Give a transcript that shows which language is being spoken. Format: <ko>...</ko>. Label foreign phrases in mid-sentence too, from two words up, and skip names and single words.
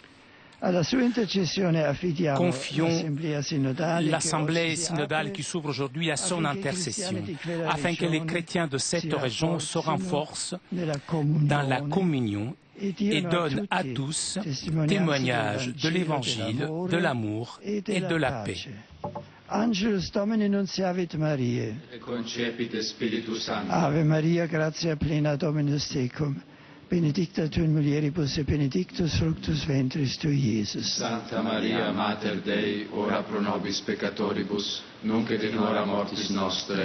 <fr>Confions l'Assemblée synodale qui s'ouvre aujourd'hui à son intercession, afin que les chrétiens de cette région se renforcent dans la communion et donnent à tous témoignage de l'Évangile, de l'amour et de la paix.</fr> <la>Angelus Domini nunciavit Mariae. Et concepit Spiritus Sancti. Ave Maria, gratia plena Dominus tecum. Benedicta tu in mulieribus et benedictus fructus ventris tui, Iesus. Sancta Maria, Mater Dei, ora pro nobis peccatoribus, nunc et in hora mortis nostre.</la>